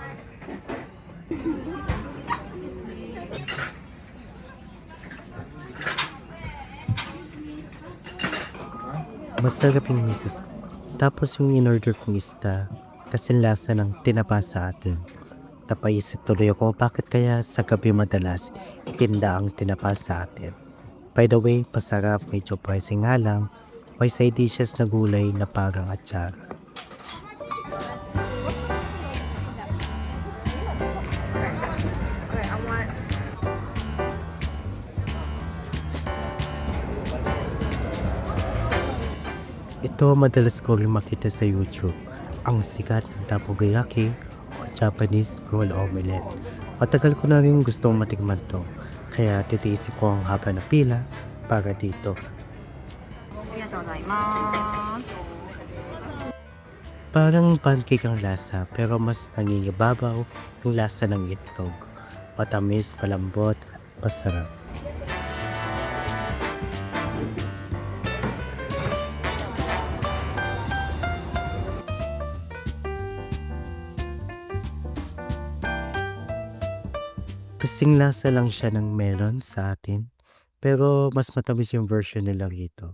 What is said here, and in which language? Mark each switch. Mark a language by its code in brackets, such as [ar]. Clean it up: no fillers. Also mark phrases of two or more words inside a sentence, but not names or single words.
[tl] Masarap yung misis ko. Tapos yung in-order kong isda, kasi lasa ng tinapa sa atin. Napaisip tuloy ako bakit kaya sa gabi madalas itinda ang tinapa sa atin. [en] By the way, [tl] pasarap, medyo pricing nga lang. May [en] side dishes [tl] na gulay na parang atsara. Ito madalas ko rin makita sa YouTube, ang sikat ng takoyaki o [en] Japanese roll omelette. [tl] Matagal ko na rin gustong matikman to, kaya titiisin ko ang haba na pila para dito. [ja] ありがとうございます。 [tl] Parang pancake ang lasa pero mas nangingibabaw yung lasa ng itlog. Matamis, malambot at masarap. Kasing lasa lang siya ng melon sa atin, pero mas matamis yung version nila rito.